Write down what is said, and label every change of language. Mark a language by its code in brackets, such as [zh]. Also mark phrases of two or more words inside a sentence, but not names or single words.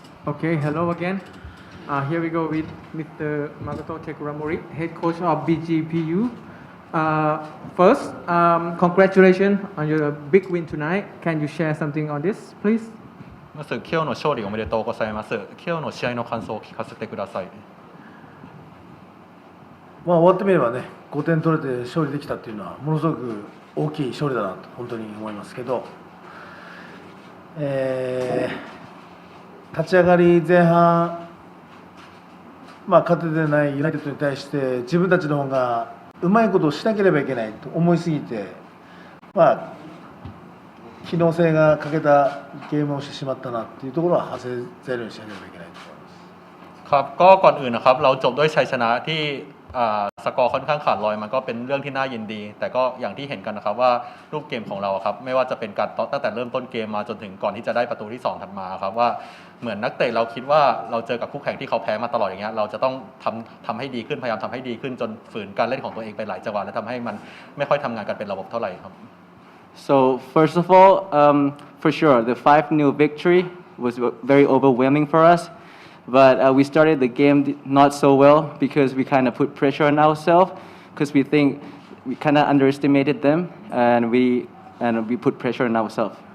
[en] Okay, hello again. Here we go with Mr. Makoto Tekuramori, head coach of BGPU. First, congratulations on your big win tonight. Can you share something on this, please? [ja] まず今日の勝利おめでとうございます。今日の試合の感想を聞かせてください。まあ、終わってみればね、5点取れて勝利できたっていうのはものすごく大きい勝利だなと本当に思いますけど、立ち上がり前半、勝ててないユナイテッドに対して自分たちの方がうまいことをしなければいけないと思いすぎて、機能性が欠けたゲームをしてしまったなっていうところは反省材料にしなければいけないと思います。 [th] ครับก็ก่อนอื่นนะครับเราจบด้วยชัยชนะที่สกอร์ค่อนข้างขาดลอยมันก็เป็นเรื่องที่น่ายินดีแต่ก็อย่างที่เห็นกันนะครับว่ารูปเกมของเราครับไม่ว่าจะเป็นการตั้งแต่เริ่มต้นเกมมาจนถึงก่อนที่จะได้ประตูที่2ถัดมาครับว่าเหมือนนักเตะเราคิดว่าเราเจอกับคู่แข่งที่เขาแพ้มาตลอดอย่างเงี้ยเราจะต้องทำให้ดีขึ้นพยายามทำให้ดีขึ้นจนฝืนการเล่นของตัวเองไปหลายจังหวะและทำให้มันไม่ค่อยทำงานกันเป็นระบบเท่าไหร่ครับ [en] So first of all, for sure, the 5-0 victory was very overwhelming for us. But we started the game not so well because we kind of put pressure on ourselves because we think we kind of underestimated them and we put pressure on ourselves.